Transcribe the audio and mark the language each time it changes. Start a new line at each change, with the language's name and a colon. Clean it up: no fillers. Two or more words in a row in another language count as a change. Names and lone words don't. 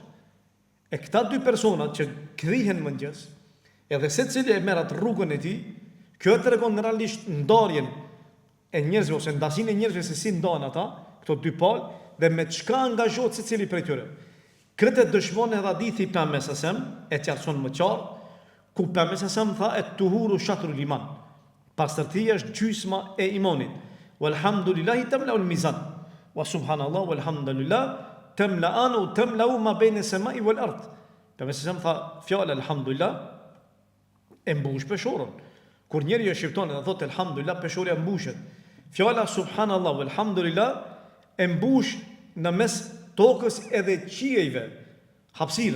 Albanian: E këta dy persona që kриhen mëngjes, edhe secili e merr atë rrugën e tij, kjo tregon realisht ndarjen e njerëzve ose ndasinë e njerëzve se si ndan ata, këto dy palë, dhe me çka angazhohet secili prej tyre. Këtë dëshmon edhe hadithi i Pejgamberit sa e qartëson më qartë, ku Pejgamberi sa tha
Arabic: الطهور شطر الإيمان.
Albanian: Pastërtia është gjysma e imanit.
Arabic: والحمد لله تملأ الميزان. وسبحان الله والحمد لله تملآن تملأ ما بين السماء والأرض.
Albanian: Pejgamberi sa tha fjala alhamdulillah e mbush peshorën. Kur njeri e shqipton dhe thotë elhamdulillah, peshorja mbushet. Fjala
Arabic: سبحان الله والحمد لله
Albanian: e mbush në mes tokës edhe qiejve hapësirën.